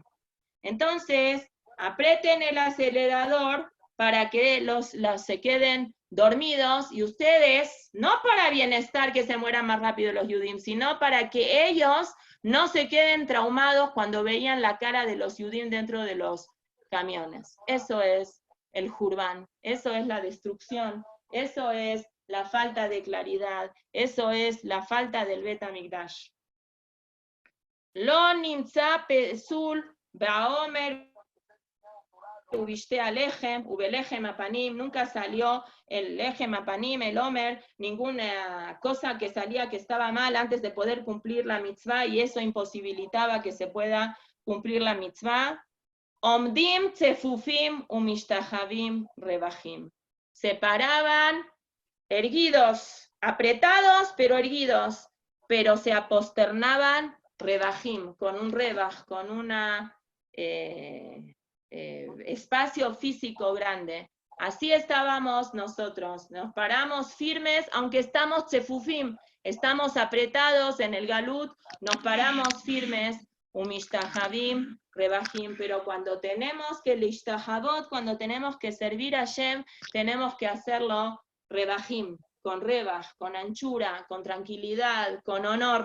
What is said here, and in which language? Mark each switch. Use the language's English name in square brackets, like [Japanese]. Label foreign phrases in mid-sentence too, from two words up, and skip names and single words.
[Spanish] Entonces, aprieten el acelerador para que los se queden dormidos, y ustedes, no para bienestar que se mueran más rápido los judíos, sino para que ellos no se queden traumados cuando veían la cara de los judíos dentro de los camiones. Eso es el Jurban, eso es la destrucción, eso es la falta de claridad, eso es la falta del Bet HaMikdash. [Hebrew] לא נמצא פסול בעומר ובשתי הלחם ובלחם הפנים, [Spanish] nunca salió el [Hebrew] לחם הפנים, [Spanish] el omer, ninguna cosa que salía que estaba mal antes de poder cumplir la mitzvah, y eso imposibilitaba que se pueda cumplir la mitzvah. [Hebrew] עומדים צפופים ומשתחווים רווחים, [Spanish] se paraban erguidos, apretados pero erguidos, pero se aposternaban rebajim, con un rebaj, con una espacio físico grande. Así estábamos nosotros, nos paramos firmes, aunque estamos chefufim, estamos apretados en el galut, nos paramos firmes, [Hebrew] ומשתחווים רווחים, [Spanish] pero cuando tenemos que lishtahavot, cuando tenemos que servir a Hashem, tenemos que hacerlo rebajim, con rebaj, con anchura, con tranquilidad, con honor.